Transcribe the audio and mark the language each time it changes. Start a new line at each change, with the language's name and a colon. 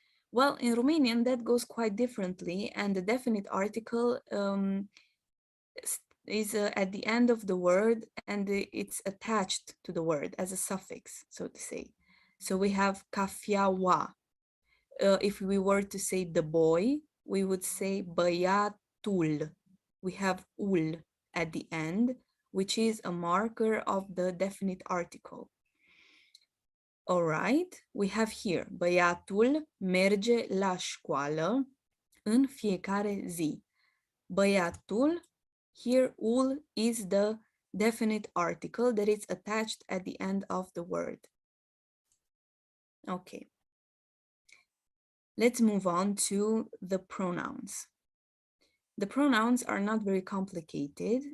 English: Well, in Romanian, that goes quite differently, and the definite article is at the end of the word, and it's attached to the word as a suffix, so to say. So we have cafeaua. If we were to say the boy, we would say băiatul. We have ul at the end, which is a marker of the definite article. All right, we have here,
Romanian: băiatul merge la școală în fiecare zi.
English: Băiatul, here ul is the definite article that is attached at the end of the word. Okay. Let's move on to the pronouns. The pronouns are not very complicated.